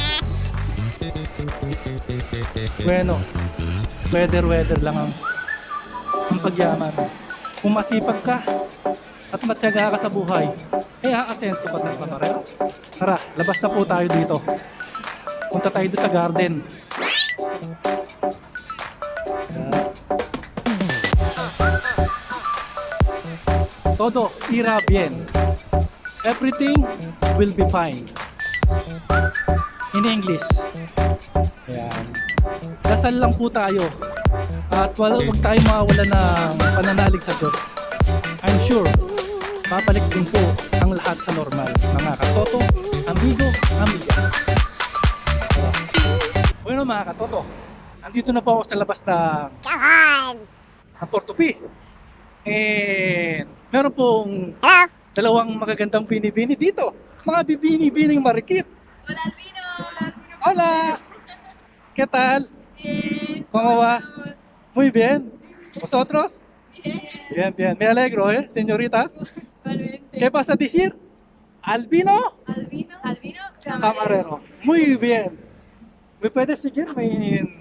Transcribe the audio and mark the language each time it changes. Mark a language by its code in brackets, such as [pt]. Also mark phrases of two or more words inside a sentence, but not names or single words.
[tl] Bueno, weather lang ang pagyaman. Kung masipag ka at matyaga ka sa buhay, eh aasenso ka ng kamarero. Tara, labas na po tayo dito. Punta tayo doon sa garden. [es] Todo irá bien. [en] Everything will be fine. In English. [tl] Ayan. Dasal lang po tayo. At huwag tayo mawawala ng pananalig sa Diyos. [en] I'm sure, [tl] babalik din po ang lahat sa normal. Mga katoto, [es] amigo, amiga. [tl] Bueno mga katoto, andito na po ako sa labas ng Portopi. And meron pong dalawang magagandang bini-bini dito. Mga bibini-bining marikit. [es] Hola, Albino. Hola! ¿Qué tal? Bien. ¿Cómo va? Muy bien. ¿Vosotros? Bien. Bien, bien. Me alegro, señoritas. Igualmente. ¿Qué vas a decir? ¿Albino? Albino. Albino. Camarero. Muy bien. ¿Me puedes seguirme en